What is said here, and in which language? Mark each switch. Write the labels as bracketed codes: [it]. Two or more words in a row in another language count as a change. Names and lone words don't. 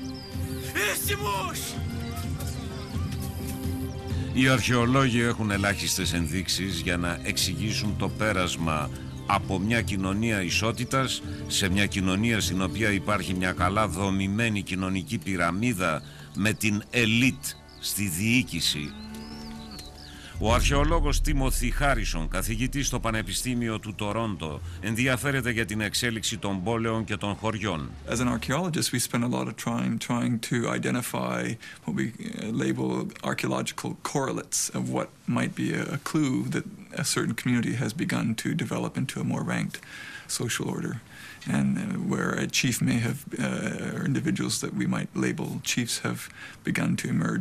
[el] Οι αρχαιολόγοι έχουν ελάχιστες ενδείξεις για να εξηγήσουν το πέρασμα από μια κοινωνία ισότητας σε μια κοινωνία στην οποία υπάρχει μια καλά δομημένη κοινωνική πυραμίδα με την ελίτ στη διοίκηση. Ο αρχαιολόγος Τίμοθι Χάρισον, καθηγητής στο Πανεπιστήμιο του Τορόντο, ενδιαφέρεται για την εξέλιξη των πόλεων και των χωριών. [en] As an archaeologist, we spend a lot of time trying to identify what we label archaeological correlates of what might be a clue that a certain community has begun to develop into a more ranked social order, and where a chief may have, or individuals that we might label chiefs have begun to emerge.